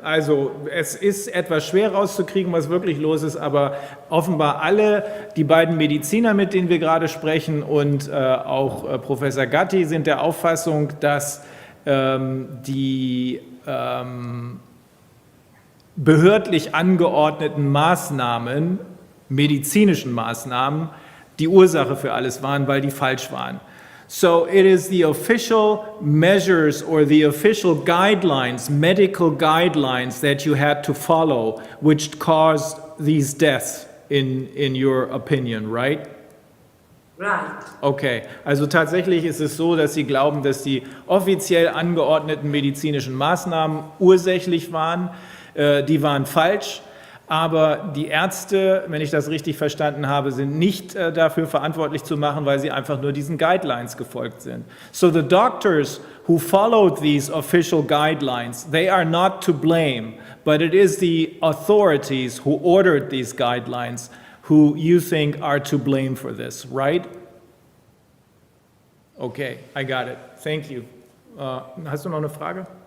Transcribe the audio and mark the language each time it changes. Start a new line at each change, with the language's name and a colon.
German: Also es ist etwas schwer rauszukriegen, was wirklich los ist, aber offenbar alle, die beiden Mediziner, mit denen wir gerade sprechen, und auch Professor Gatti sind der Auffassung, dass die behördlich angeordneten Maßnahmen, medizinischen Maßnahmen, die Ursache für alles waren, weil die falsch waren.
English: So it is the official measures or the official guidelines, medical guidelines that you had to follow, which caused these deaths in your opinion, right? Right.
German: Okay, also tatsächlich ist es so, dass Sie glauben, dass die offiziell angeordneten medizinischen Maßnahmen ursächlich waren. Die waren falsch. Aber die Ärzte, wenn ich das richtig verstanden habe, sind nicht dafür verantwortlich zu machen, weil sie einfach nur diesen Guidelines gefolgt sind.
English: So the doctors who followed these official guidelines, they are not to blame, but it is the authorities who ordered these guidelines who you think are to blame for this, right? Okay, I got it. Thank you.
German: Hast du noch eine Frage?